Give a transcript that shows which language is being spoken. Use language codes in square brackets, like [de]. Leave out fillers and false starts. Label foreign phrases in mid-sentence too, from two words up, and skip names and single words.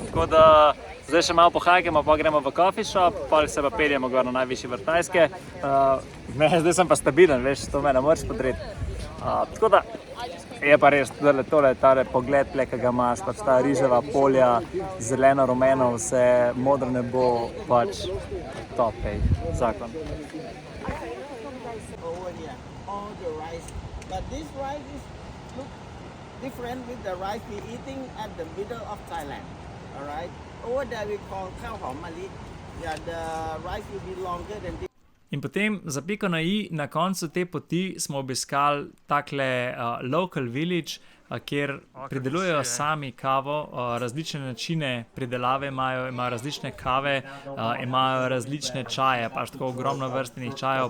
[sl] Tako da zdaj še malo pohajkamo, pa gremo v [en] coffee shop, [sl] pa se pa peljemo gor na najvišji vrh Tajske. Zdaj sem pa stabilen, veš, to me ne moreš podreti. Tako da je pa res tale pogled, ki ga imaš, pač ta riževa polja, zeleno, rumeno, vse modro nebo, pač top, zakon. [en] All the rice, but this rice is look different with the rice we eating at the middle of Thailand. All right, over there we call [th] khao hom mali. [en] Yeah, the rice will be longer than this. [sl] In potem za piko na i, na koncu te poti smo obiskali takle [en] local village, [sl] kjer pridelujejo sami kavo, različne načine pridelave imajo različne kave, imajo različne čaje, pač tako ogromno vrstenih čajev.